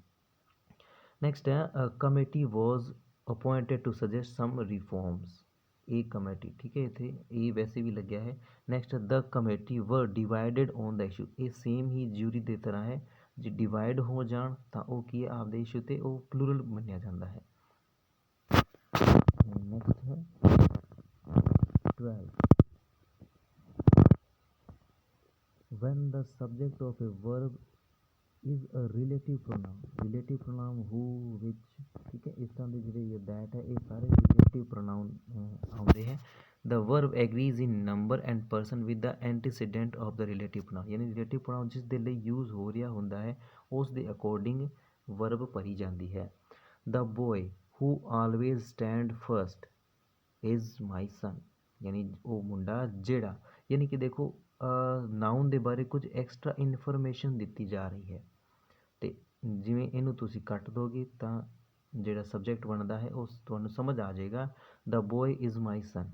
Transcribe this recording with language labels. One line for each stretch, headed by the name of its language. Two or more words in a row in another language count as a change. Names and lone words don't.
Punjabi: ਨੈਕਸਟ ਹੈ
English: committee was appointed to suggest some reforms,
Punjabi: ਇਹ ਕਮੇਟੀ, ਠੀਕ ਹੈ, ਇੱਥੇ ਇਹ ਵੈਸੇ ਵੀ ਲੱਗਿਆ ਹੈ। ਨੈਕਸਟ
English: the committee were divided on the issue,
Punjabi: ਇਹ ਸੇਮ ਹੀ ਜੂਰੀ ਦੀ ਤਰ੍ਹਾਂ ਹੈ। ਜੇ ਡਿਵਾਈਡ ਹੋ ਜਾਣ ਤਾਂ ਉਹ ਕੀ ਹੈ ਆਪਦੇ ਇਸ਼ੂ 'ਤੇ ਉਹ ਪਲੂਰਲ ਮੰਨਿਆ ਜਾਂਦਾ ਹੈ।
English: ਨੈਕਸਟ ਹੈ 12 when the subject of a verb is a relative pronoun, relative pronoun who, which,
Punjabi: ਠੀਕ ਹੈ, ਇਸ ਤਰ੍ਹਾਂ ਦੇ ਜਿਹੜੇ that ਹੈ ਇਹ ਸਾਰੇ
English: relative pronoun
Punjabi: ਆਉਂਦੇ ਹੈ।
English: the verb agrees in number and person with the antecedent of the relative pronoun,
Punjabi: ਯਾਨੀ
English: relative pronoun
Punjabi: ਜਿਸ ਦੇ ਲਈ ਯੂਜ਼ ਹੋ ਰਿਹਾ ਹੁੰਦਾ ਹੈ ਉਸ ਦੇ ਅਕੋਰਡਿੰਗ verb ਭਰੀ ਜਾਂਦੀ ਹੈ।
English: the boy who always stand first is my son,
Punjabi: ਯਾਨੀ ਉਹ ਮੁੰਡਾ ਜਿਹੜਾ, ਯਾਨੀ ਕਿ ਦੇਖੋ ਨਾਊਨ ਦੇ ਬਾਰੇ ਕੁਝ
English: extra information
Punjabi: ਦਿੱਤੀ ਜਾ ਰਹੀ ਹੈ, ਅਤੇ ਜਿਵੇਂ ਇਹਨੂੰ ਤੁਸੀਂ ਕੱਟ ਦੋਗੇ ਤਾਂ ਜਿਹੜਾ ਸਬਜੈਕਟ ਬਣਦਾ ਹੈ ਉਸ ਤੁਹਾਨੂੰ ਸਮਝ ਆ ਜਾਏਗਾ,
English: the boy is my son.